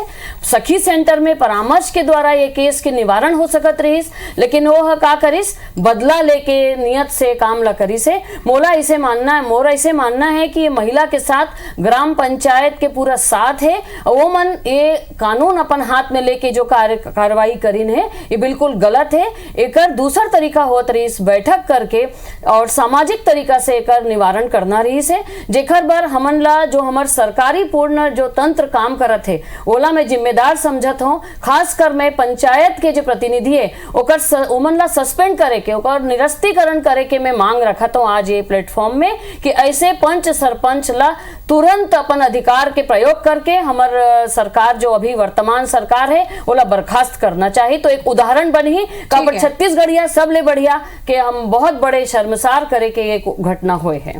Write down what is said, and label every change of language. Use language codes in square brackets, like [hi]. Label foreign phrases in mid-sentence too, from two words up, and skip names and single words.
[hne] सखी सेंटर में परामर्श के द्वारा ये केस के निवारण हो सकत रही, लेकिन वो का करिस, बदला लेके नियत से काम ला करी से। मोला इसे मानना है, मोरा इसे मानना है कि ये महिला के साथ ग्राम पंचायत के पूरा साथ है। वो मन ये कानून अपन हाथ में लेके जो कार्रवाई करीन है ये बिल्कुल गलत है। एकर दूसरा तरीका होत रही बैठक करके और सामाजिक तरीका से एकर निवारण करना रही से, जेकर बर हमन ला जो हमार सरकारी पूर्ण जो तंत्र काम करत है ओला मैं जिम्मेदार समझत हूँ। खासकर मैं पंचायत के जो प्रतिनिधि है ओकर ओमन ला सस्पेंड करे के, ओकर निरस्तीकरण करे के मैं मांग रखत हूँ आज ये प्लेटफॉर्म में कि ऐसे पंच सरपंच ला तुरंत अपन अधिकार के प्रयोग करके हमार सरकार जो अभी वर्तमान सरकार है ओला बर्खास्त करना चाहिए। तो एक उदाहरण बनी काबर छत्तीसगढ़िया सब ले बढ़िया कि हम बहुत बड़े शर्मसार करे के ये घटना हुए है।